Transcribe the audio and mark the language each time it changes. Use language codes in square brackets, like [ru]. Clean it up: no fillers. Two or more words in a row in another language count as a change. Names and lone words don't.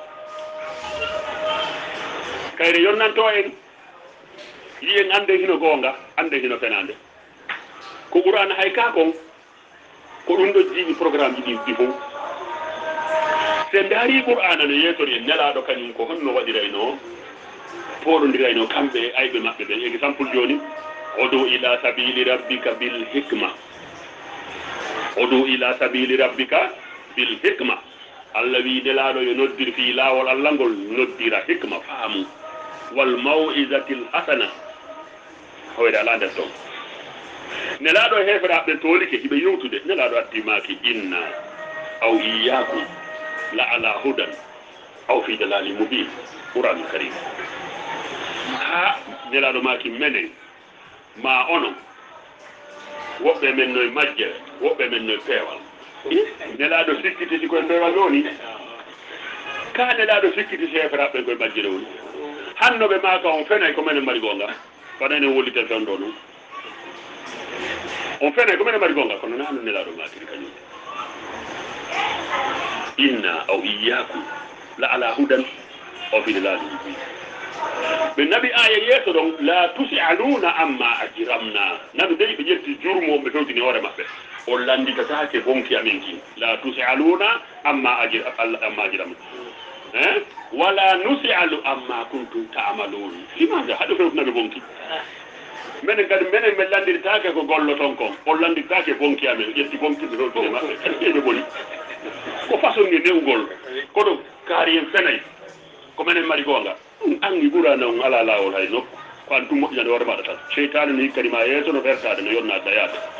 [ff] kayre yonnanto en yiyen ande hino gonga ande hino penande ko qur'an hay ka kon ko ɗum ɗo jiiɗi programme ji ɗi fof se ndaari qur'ana no yeetori en nelaɗo kañum ko honno waɗirayno poɗodirayno kamɓe ayɓe maɓɓe ɓen exemple joni [ar] ادع إلى سبيل ربك بالحكمة ادع إلى سبيل ربك بالحكمة [ff] Allah wi nelaɗo yo noddir fi lawol Allah ngol noddira hikma faamu [ar] والموعظة الحسنة [ff] hoyde ala nder toon nelaɗo heferaɓe tolike hiɓe yewtude nelaɗo addimaki [ar] إنا أو إياكم لعلى هدى أو في ضلال مبين القرآن الكريم [ff] ha nelaɗo maki menen ma onon woɓɓe men noye majjere woɓɓe men noye peewal nelaɗo sikkiti si koye peewal woni ka nelaɗo sikkiti si heferaɓe koye majjere woni hannoɓe maka on fenay ko menen mbaɗi gonga waɗane wolliten fen ɗo noon on fenay ko menen mbaɗi gonga kono nano nelaɗo makiri kañum [ar] إنا أو إياكم لعلى هدى أو في ضلال مبين [ff] ɓe nabi aya yeeso ɗon [ar] لا تسألون عما أجرمنا [ff] nabi dey ɓe ƴetti jurmoɓe fewtini hoore maɓɓe o landitatake bonki amen ki [ar] لا تسألون عما أجرمنا ولا نسأل عما كنتم تعملون [ff] limaga haɗo fewtinaɓe bonki minen kadi minen min landiritake ko gollo ton kon o landiritake bonki amen ƴetti bonki ɓe fewtini maɓɓe ɓe ɓoli ko façon ni newgol koɗo kaari en fenay ko minen mari gonga angi ɓurana on ala lawol hay nokku ko an tum moƴƴinade hoore maɗa tan seytane no hikkani ma yeeso no wertade no yonnade dayade